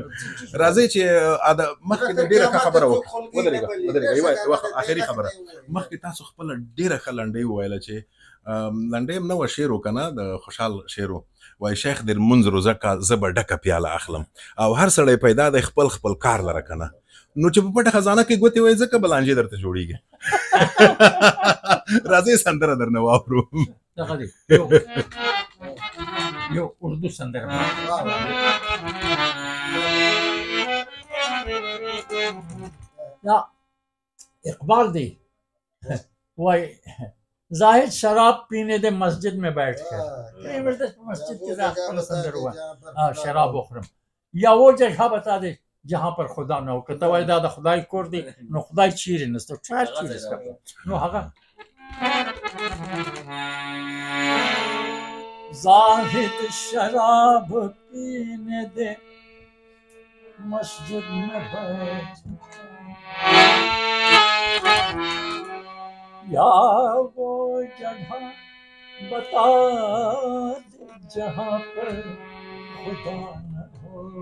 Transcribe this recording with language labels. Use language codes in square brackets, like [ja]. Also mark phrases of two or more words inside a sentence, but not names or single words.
[ps] راځئ چې مخکې د ډېره ښه خبره ودرېږه یوه اخري خبره مخکې تاسو خپله ډېره ښه لنډۍ وویله چې لنډۍ هم نه وه شعر و که نه د خوشحال شعر و وایي شیخ د لمونځ روزه کا زه به ډکه پیاله اخلم او هر سړی پیدا دی خپل کار لره که نه نو چې په پټه خزانه کې ګوتې وایي ځکه به لانجې درته جوړېږي راځئ سندره درنه واورو دغه دی یو اردو سندره اقبال دی وایي [ur] زاہد شراب پینے دے مسجد میں بیٹھ کر مسجد کے اندر ہوا شراب اخرم یا وہ جگہ بتا دے جہاں پر خدا نہ ہو کہ تو [ps] دا خدای کور دی نو خدای چیرې نسته ټول چیرې نو هغه [ur] زاہد شراب پینے دے مسجد میں بیٹھ یا وہ جگہ بتا دے جہاں پر خدا نہ ہو